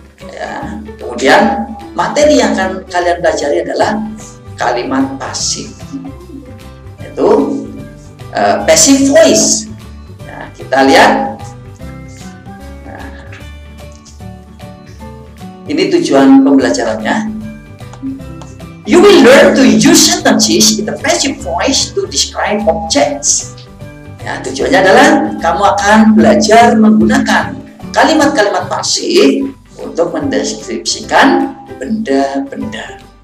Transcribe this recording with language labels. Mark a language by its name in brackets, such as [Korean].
[Indonesian] Ya, kemudian materi yang akan kalian pelajari adalah kalimat pasif. Yaitu passive voice. Nah, kita lihat. Nah, ini tujuan pembelajarannya. [English] You will learn to use sentences in the passive voice to describe objects. [Indonesian] Ya, tujuannya adalah kamu akan belajar menggunakan kalimat-kalimat pasif untuk mendeskripsikan benda-benda.